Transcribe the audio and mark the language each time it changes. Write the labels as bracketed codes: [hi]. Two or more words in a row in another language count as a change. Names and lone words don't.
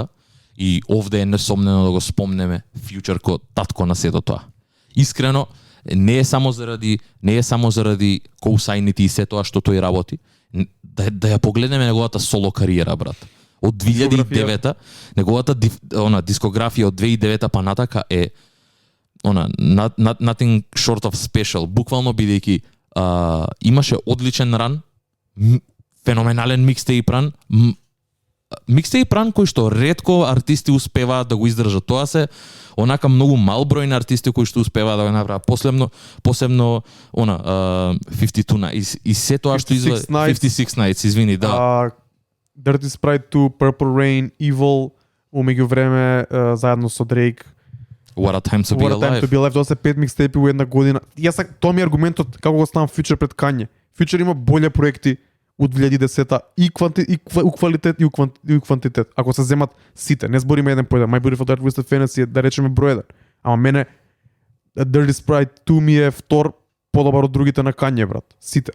[mk] И овде е несомнено да го спомнеме Future ко татко на сето тоа. Искрено, не е само заради коусайните и се тоа што тој работи, да ја погледнеме неговата соло кариера, брат. Од 2009-та, неговата дискографија од 2009-та па натака е [en] nothing short of special, [mk] буквално бидејќи имаше одличен ран, феноменален [en] mixtape run, mixtape run [mk] кој што ретко артисти успеваат да го издржат. Тоа се онака многу мал број на артисти кои што успеваат да го направат. Посебно 52 Nights и се тоа што извади 56 Nights, извини, да. Dirty Sprite 2, Purple Rain, Evil, умеѓу време заедно со Drake. What a time to be alive. Тоа се 5 микстейпи во една година. Тоа ми е аргументот како го ставам Future пред Kanye. Future има боле проекти од 2010-та и квалитет и квантитет. Ако се земат сите, не збориме еден по еден. My Beautiful Dark Twisted Fantasy е да речеме број еден. Ама мене Dirty Sprite 2 ми е втор подобар од другите на Kanye, брат. Сите.